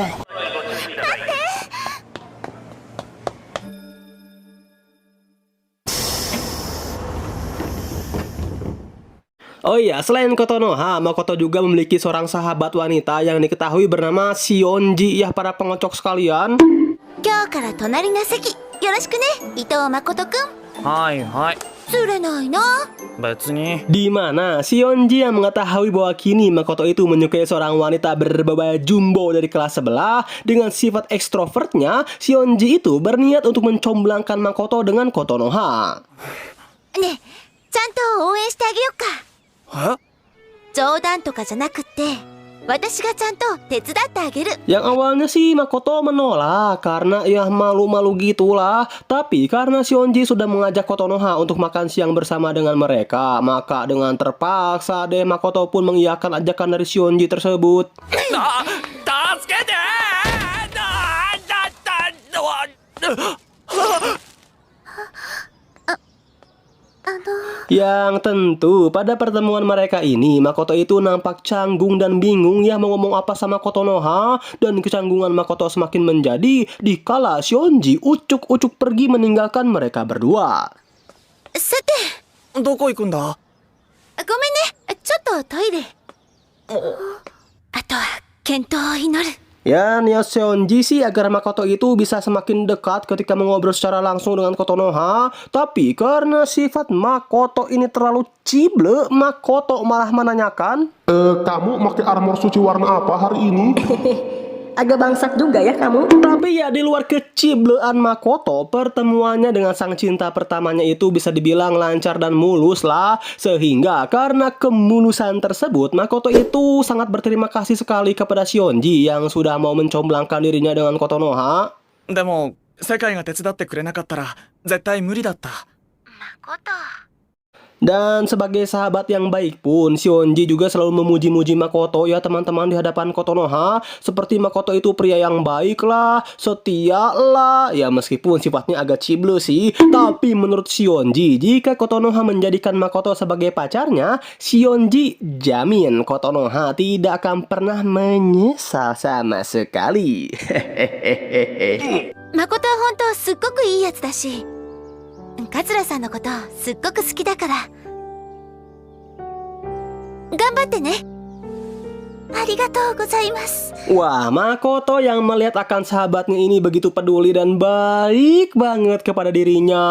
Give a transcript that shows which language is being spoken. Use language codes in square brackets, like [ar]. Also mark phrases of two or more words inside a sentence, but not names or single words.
[id] Oh iya, selain Kotonoha, Makoto juga memiliki seorang sahabat wanita yang diketahui bernama Sionji ya para pengocok sekalian. [ja] 今日から隣の席よろしくね伊藤誠くん。はいはい。釣れないな。別に。 [id] Di mana Sionji yang mengetahui bahwa kini Makoto itu menyukai seorang wanita berbaba jumbo dari kelas sebelah dengan sifat ekstrovertnya, Sionji itu berniat untuk mencomblangkan Makoto dengan Kotonoha. [ja] ねえ、ちゃんと応援してあげようか。え？冗談とかじゃなくって私がちゃんと手伝ってあげる。 [id] Yang awalnya sih Makoto menolak karena ya malu-malu gitulah. Tapi karena Sionji sudah mengajak Kotonoha untuk makan siang bersama dengan mereka, maka dengan terpaksa deh Makoto pun mengiyakan ajakan dari Sionji tersebut. [ja] 助けて！ [id] Yang tentu pada pertemuan mereka ini Makoto itu nampak canggung dan bingung ya mau ngomong apa sama Kotonoha. Dan kecanggungan Makoto semakin menjadi dikala Sionji ucuk-ucuk pergi meninggalkan mereka berdua. [ja] さて、どこ行くんだ？ごめんね、ちょっとトイレ。あとは健闘を祈る。 [id] Ya, niat Sionji sih agar Makoto itu bisa semakin dekat ketika mengobrol secara langsung dengan Kotonoha. Tapi karena sifat Makoto ini terlalu cible, Makoto malah menanyakan, Kamu pakai armor suci warna apa hari ini? Agak bangsat juga ya kamu. tapi ya di luar keciblean Makoto, pertemuannya dengan sang cinta pertamanya itu bisa dibilang lancar dan mulus lah. Sehingga karena kemulusan tersebut, Makoto itu sangat berterima kasih sekali kepada Sionji yang sudah mau mencomblangkan dirinya dengan Kotonoha. [ja] でも世界が手伝ってくれなかったら絶対無理だった。誠。 [id] Dan sebagai sahabat yang baik pun, Sionji juga selalu memuji-muji Makoto ya teman-teman di hadapan Kotonoha. Seperti Makoto itu pria yang baik lah, setia lah. Ya meskipun sifatnya agak cible sih. Tapi menurut Sionji, jika Kotonoha menjadikan Makoto sebagai pacarnya, Sionji jamin Kotonoha tidak akan pernah menyesal sama sekali. [ja] 誠は本当すっごくいいやつだし、桂さんのことすっごく好きだから頑張ってね。ありがとうございます。 [id] Wah, Makoto yang melihat akan sahabatnya ini begitu peduli dan baik banget kepada dirinya.